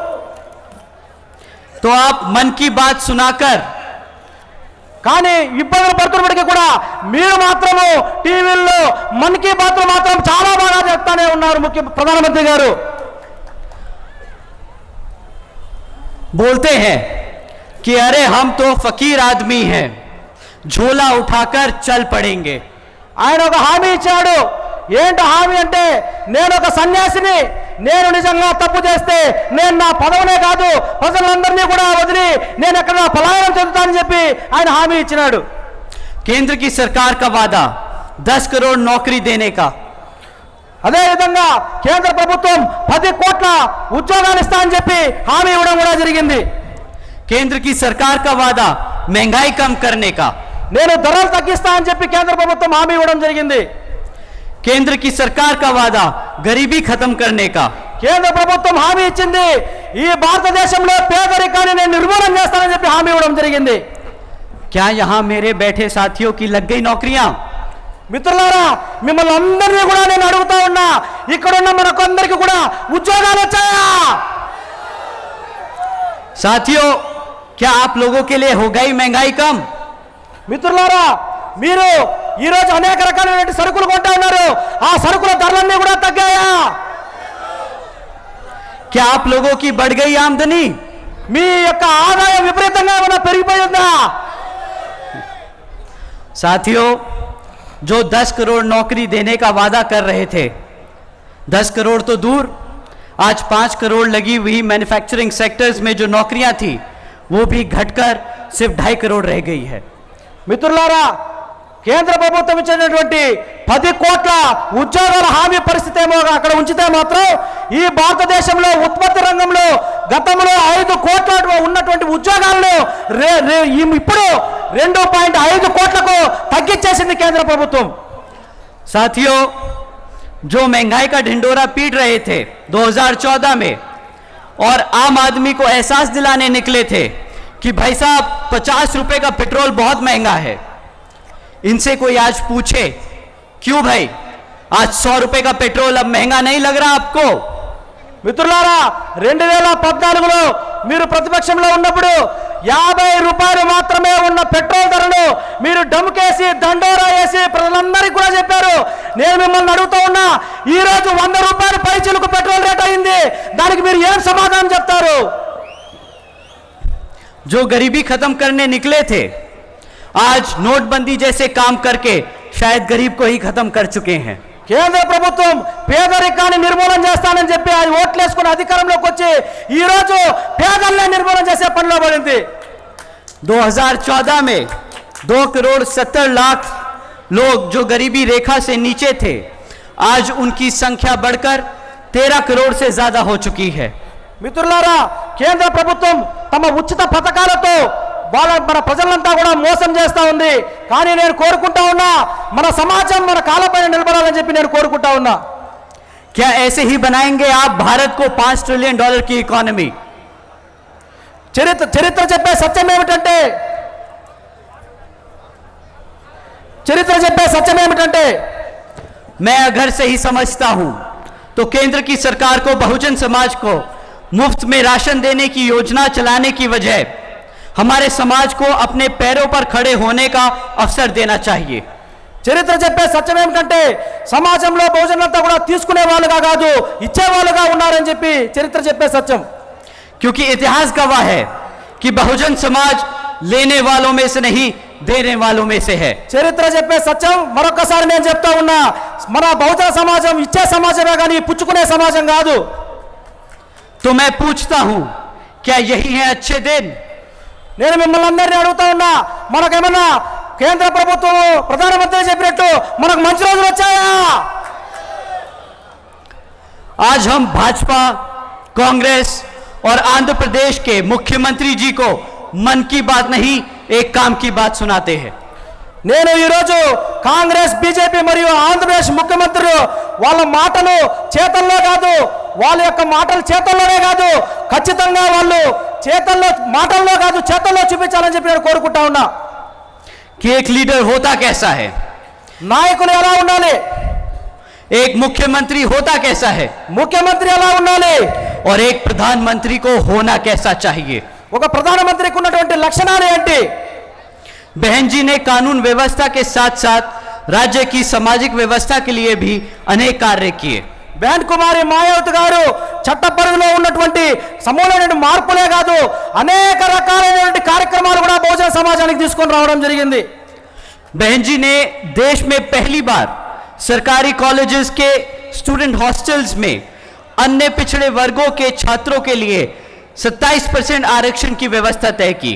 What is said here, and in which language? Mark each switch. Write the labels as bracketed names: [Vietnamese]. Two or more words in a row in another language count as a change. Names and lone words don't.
[Hindi] तो आप मन की बात सुनाकर, [Telugu] కానీ ఇబ్బందులు పడుతున్నప్పటికీ కూడా మీరు మాత్రము టీవీల్లో మన్ కీ బాత్ మాత్రం చాలా బాగా చెప్తానే ఉన్నారు ప్రధానమంత్రి గారు. [Hindi] बोलते हैं कि अरे हम तो फकीर आदमी हैं, झोला उठाकर चल पड़ेंगे। [Telugu] ఆయన ఒక హామీ ఇచ్చాడు. ఏంటి హామీ అంటే, నేను ఒక సన్యాసిని, నేను నిజంగా తప్పు చేస్తే నేను నా పదవునే కాదు ప్రజలందరినీ కూడా వదిలి నేను ఎక్కడ పలాయనం చెందుతానని చెప్పి ఆయన హామీ ఇచ్చినాడు. [Hindi] केंद्र की सरकार का वादा 10 करोड़ नौकरी देने का, [Telugu] అదేవిధంగా కేంద్ర ప్రభుత్వం 10 కోట్ల ఉద్యోగాలు ఇస్తామని చెప్పి హామీ ఇవ్వడం కూడా జరిగింది. [Hindi] केंद्र की सरकार का वादा महंगाई कम करने का, [Telugu] నేను ధరలు తగ్గిస్తా అని చెప్పి కేంద్ర ప్రభుత్వం హామీ ఇవ్వడం జరిగింది. [Hindi] केंद्र की सरकार का वादा गरीबी खत्म करने का, [Telugu] కేంద్ర ప్రభుత్వం హామీ ఇచ్చింది ఈ భారతదేశంలో పేదరికాన్ని నేను నిర్మూలన చేస్తానని చెప్పి హామీ ఇవ్వడం జరిగింది. [Hindi] क्या यहाँ मेरे बैठे साथियों की लग गई नौकरियां? [Telugu] మిత్రులారా, మిమ్మల్ని అందరినీ కూడా నేను అడుగుతా ఉన్నా, ఇక్కడున్న మనకందరికీ కూడా ఉద్యోగాలు వచ్చాయా? [Hindi] साथियों, क्या आप लोगों के लिए हो गई महंगाई कम? [Telugu] మిత్రులారా, మీరు ఈ రోజు అనేక రకాలైన సరుకులు కొంటా ఉన్నారు, ఆ సరుకుల ధరలన్నీ కూడా తగ్గాయా? [Hindi] क्या आप लोगों की बढ़ गई आमदनी? [Telugu] మీ యొక్క ఆదాయం విపరీతంగా ఏమైనా పెరిగిపోయిందా? [Hindi] साथियों, जो 10 करोड़ नौकरी देने का वादा कर रहे थे, 10 करोड़ तो दूर, आज 5 करोड़ लगी हुई [English] manufacturing sectors [Hindi] में जो नौकरियां थी वो भी घटकर सिर्फ 2.5 करोड़ रह गई है. [Telugu] మిత్రులారా, కేంద్ర ప్రభుత్వం ఇచ్చినటువంటి 10 కోట్ల ఉద్యోగాల హామీ పరిస్థితి ఏమో అక్కడ ఉంచితే మాత్రం ఈ భారతదేశంలో ఉత్పత్తి రంగంలో గతంలో 5 కోట్ల ఉన్నటువంటి ఉద్యోగాలను ఇప్పుడు 2.5 కోట్లకు తగ్గించేసింది కేంద్ర ప్రభుత్వం. [Hindi] साथियों, जो महंगाई का ढिंडोरा पीट रहे थे 2014 में और आम आदमी को एहसास दिलाने निकले थे कि भाई साहब 50 रुपए का पेट्रोल बहुत महंगा है, इनसे कोई आज पूछे क्यों भाई आज 100 रुपए का पेट्रोल अब महंगा नहीं लग रहा आपको? [Telugu] మిత్రులారా, 2014లో మీరు ప్రతిపక్షంలో ఉన్నప్పుడు 50 రూపాయలు మాత్రమే ఉన్న పెట్రోల్ ధరను మీరు డమ్కేసి దండోరా వేసి ప్రజలందరికీ కూడా చెప్పారు. నేను మిమ్మల్ని అడుగుతూ ఉన్నా, ఈ రోజు 100 రూపాయలు పైచిలకు [English] petrol rate [Telugu] అయింది, దానికి మీరు ఏం సమాధానం చెప్తారు? [Hindi] जो गरीबी खत्म करने निकले थे आज नोटबंदी जैसे काम करके शायद गरीब को ही खत्म कर चुके हैं. [Telugu] కేంద్ర ప్రభుత్వం పేదరికాన్ని నిర్మూలన చేస్తానని చెప్పి అది ఓట్లేసుకుని అధికారంలోకి వచ్చి ఈ రోజు పేదల్ని నిర్మూలన చేసే పనిలో పడింది. [Hindi] 2014 में 2 करोड़ 70 लाख लोग जो गरीबी रेखा से नीचे थे, आज उनकी संख्या बढ़कर 13 करोड़ से ज्यादा हो चुकी है. [Telugu] మిత్రులారా, కేంద్ర ప్రభుత్వం తమ ఉచిత పథకాలతో మన ప్రజలంతా కూడా మోసం చేస్తా ఉంది. కానీ నేను కోరుకుంటా ఉన్నా, మన సమాజం మన కాళ్ళపైన నిలబడాలని చెప్పి నేను కోరుకుంటా ఉన్నా. [Hindi] क्या ऐसे ही बनाएंगे आप भारत को $5 ट्रिलियन की इकोनॉमी? [Telugu] చరిత్ర చెప్పే సత్యం ఏమిటంటే [Hindi] मैं अगर सही समझता हूं तो केंद्र की सरकार को बहुजन समाज को मुफ्त में राशन देने की योजना चलाने की वजह हमारे समाज को अपने पैरों पर खड़े होने का अवसर देना चाहिए. [Telugu] చరిత్ర చెప్పే సత్యం ఏమిటంటే సమాజంలో బహుజనులంతా కూడా తీసుకునే వాళ్ళుగా కాదు, ఇచ్చే వాళ్ళుగా ఉన్నారని చెప్పి చరిత్ర చెప్పే సత్యం. [Hindi] क्योंकि इतिहास गवाह है कि बहुजन समाज लेने वालों में से नहीं देने वालों में से है. [Telugu] చరిత్ర చెప్పే సత్యం మరొకసారి నేను చెప్తా ఉన్నా, మన బహుజన సమాజం ఇచ్చే సమాజమే కానీ పుచ్చుకునే సమాజం కాదు. [Hindi] तो मैं पूछता हूं, क्या यही है अच्छे दिन? [Telugu] నేను మిమ్మల్ని అందరినీ అడుగుతా ఉన్నా, మనకేమన్నా కేంద్ర ప్రభుత్వం ప్రధానమంత్రి చెప్పినట్టు మనకు మంచి రోజులు వచ్చాయా? [Hindi] आज हम भाजपा, कांग्रेस और आंध्र प्रदेश के मुख्यमंत्री जी को मन की बात नहीं एक काम की बात सुनाते हैं. [Telugu] నేను ఈరోజు కాంగ్రెస్, బీజేపీ మరియు ఆంధ్రప్రదేశ్ ముఖ్యమంత్రులు వాళ్ళ మాటలు చేతల్లో కాదు, వాళ్ళ యొక్క మాటలు చేతల్లోనే కాదు, ఖచ్చితంగా వాళ్ళు మాటల్లో కాదు చేతల్లో చూపించాలని చెప్పి నేను కోరుకుంటా ఉన్నా. [Hindi] कि एक लीडर होता कैसा है, [Telugu] నాయకులు ఎలా ఉండాలి, [Hindi] एक मुख्यमंत्री होता कैसा है [Telugu] ముఖ్యమంత్రి ఎలా ఉండాలి, [Hindi] और एक प्रधानमंत्री को होना कैसा चाहिए. [Telugu] ఒక ప్రధానమంత్రికి ఉన్నటువంటి లక్షణాలు ఏంటి? [Hindi] बहन जी ने कानून व्यवस्था के साथ साथ राज्य की सामाजिक व्यवस्था के लिए भी अनेक कार्य किए. [Telugu] బెహన్ కుమారి మాయావతి గారు చట్ట పరిధిలో ఉన్నటువంటి సమూలమైన మార్పులే కాదు, అనేక రకాలైనటువంటి కార్యక్రమాలు కూడా బహుజన సమాజానికి తీసుకొని రావడం జరిగింది. [Hindi] बहन जी ने देश में पहली बार सरकारी कॉलेजेस के [English] student hostels [Hindi] में अन्य पिछड़े वर्गों के छात्रों के लिए 27% आरक्षण की व्यवस्था तय की.